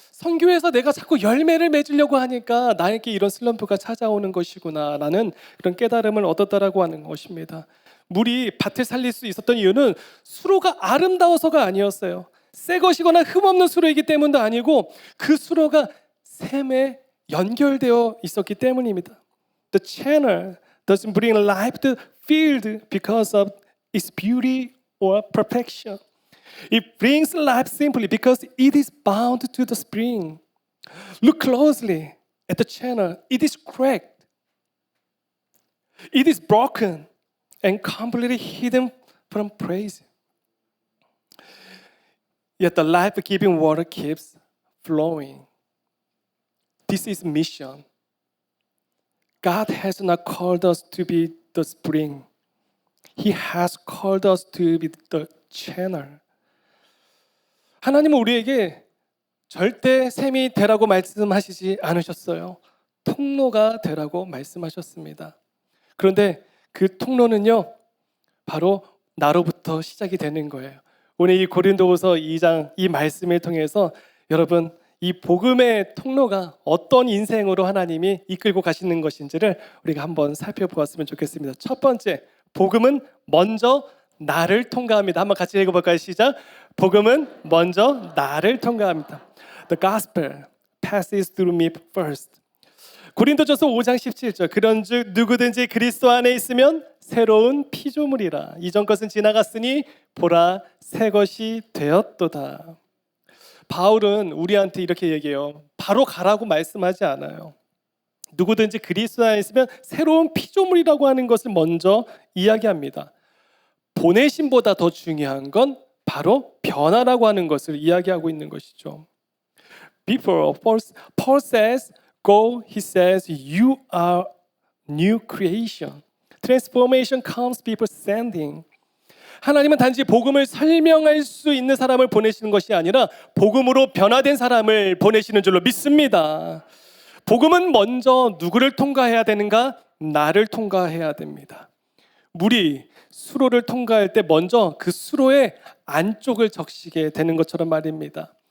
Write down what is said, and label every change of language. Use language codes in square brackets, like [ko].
[ko] 선교에서 내가 자꾸 열매를 맺으려고 하니까 나에게 이런 슬럼프가 찾아오는 것이구나 라는 그런 깨달음을 얻었다라고 하는 것입니다. 물이 밭을 살릴 수 있었던 이유는 수로가 아름다워서가 아니었어요. 새 것이거나 흠없는 수로이기 때문도 아니고 그 수로가 샘에 연결되어 있었기 때문입니다. [en] The channel doesn't bring life to the field because of its beauty or perfection. It brings life simply because it is bound to the spring. Look closely at the channel. It is cracked. It is broken and completely hidden from praise. Yet the life-giving water keeps flowing. This is mission. God has not called us to be the spring. He has called us to be the channel. [ko] 하나님은 우리에게 절대 샘이 되라고 말씀하시지 않으셨어요. 통로가 되라고 말씀하셨습니다. 그런데 그 통로는요, 바로 나로부터 시작이 되는 거예요. 오늘 이 고린도후서 2장 이 말씀을 통해서 여러분 이 복음의 통로가 어떤 인생으로 하나님이 이끌고 가시는 것인지를 우리가 한번 살펴보았으면 좋겠습니다. 첫 번째, 복음은 먼저 나를 통과합니다. 한번 같이 읽어볼까요? 시작. 복음은 먼저 나를 통과합니다. [en] The gospel passes through me first. [ko] 고린도전서 5장 17절 그런즉 누구든지 그리스도 안에 있으면 새로운 피조물이라 이전 것은 지나갔으니 보라 새 것이 되었도다. 바울은 우리한테 이렇게 얘기해요. 바로 가라고 말씀하지 않아요. 누구든지 그리스도 안에 있으면 새로운 피조물이라고 하는 것을 먼저 이야기합니다. 보내심보다 더 중요한 건 바로 변화라고 하는 것을 이야기하고 있는 것이죠. [en] Before Paul says, go, he says, you are new creation. Transformation comes before sending. [ko] 하나님은 단지 복음을 설명할 수 있는 사람을 보내시는 것이 아니라 복음으로 변화된 사람을 보내시는 줄로 믿습니다. 복음은 먼저 누구를 통과해야 되는가? 나를 통과해야 됩니다. 물이 수로를 통과할 때 먼저 그 수로의 안쪽을 적시게 되는 것처럼 말입니다.